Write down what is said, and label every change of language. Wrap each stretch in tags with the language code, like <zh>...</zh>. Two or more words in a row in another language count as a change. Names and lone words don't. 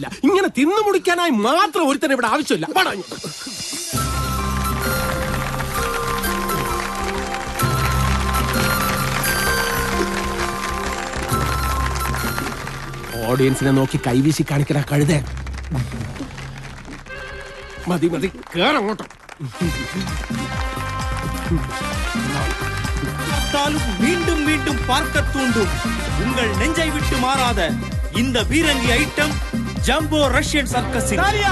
<ml>ഇങ്ങനെ തിന്നു മുടിക്കാനായി മാത്രം ഒരുത്തന്നെ ഇവിടെ ആവശ്യമില്ല. ഓഡിയൻസിനെ നോക്കി കൈവീശി കാണിക്കണ കഴുത. മതി മതി, കേറങ്ങോട്ടോ.</ml> <ta>மீண்டும் மீண்டும் பார்க்க தூண்டும் உங்கள் நெஞ்சை விட்டு மாறாத இந்த பீரங்கி ஐட்டம் ஜம்போ ரஷ்யன் சர்க்கஸின்</ta>